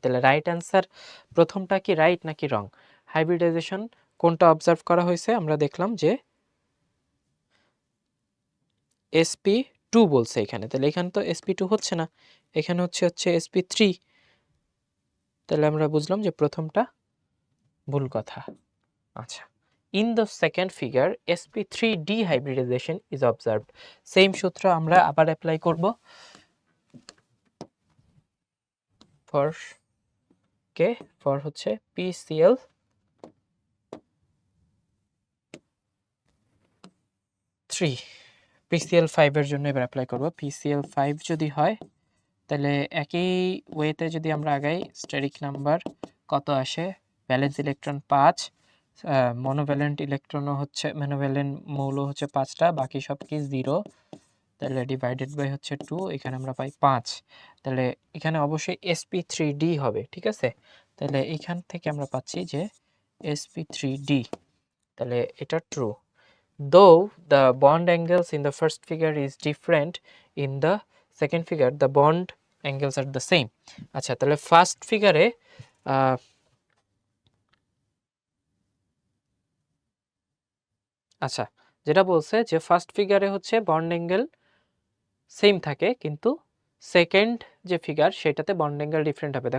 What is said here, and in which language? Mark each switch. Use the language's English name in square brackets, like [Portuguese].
[Bangla] তাহলে right answer প্রথমটা কি রাইট নাকি রং? হাইব্রিডাইজেশন কোনটা অবজার্ভ করা হয়েছে, আমরা দেখলাম যে sp2 বলছে এখানে, তাহলে এখানে তো sp2 হচ্ছে না, এখানে হচ্ছে sp3। তাহলে আমরা বুঝলাম যে প্রথমটা ভুল কথা। [English] আচ্ছা, in the second figure sp3d hybridization is observed। [Bangla] Same সূত্র আমরা আবার অ্যাপ্লাই করব ফর কে, ফর হচ্ছে PCl3, PCl5 এর জন্য এবার অ্যাপ্লাই করব। PCl5 যদি হয় তাহলে একই ওয়েতে যদি আমরা আগাই, স্টেরিক নাম্বার কত আসে, ভ্যালেন্স ইলেকট্রন 5, মনোভ্যালেন্ট ইলেকট্রনও হচ্ছে, মনোভ্যালেন্ট মৌল হচ্ছে 5টা, বাকি সব কি 0। তাহলে ডিভাইডেড বাই হচ্ছে 2, এখানে আমরা পাই 5। তাহলে এখানে অবশ্যই sp3d হবে, ঠিক আছে? তাহলে এখান থেকে আমরা পাচ্ছি যে sp3d, তাহলে এটা true. [English] Though the bond angles in the first figure is different, in the second figure the bond angles are the same। [Bangla] আচ্ছা, তাহলে ফার্স্ট ফিগারে আচ্ছা, যেটা বলছে যে ফার্স্ট ফিগারে হচ্ছে বন্ড অ্যাঙ্গেল সেম থাকে, কিন্তু সেকেন্ড যে ফিগার সেটাতে বন্ড অ্যাঙ্গেল ডিফারেন্ট হবে।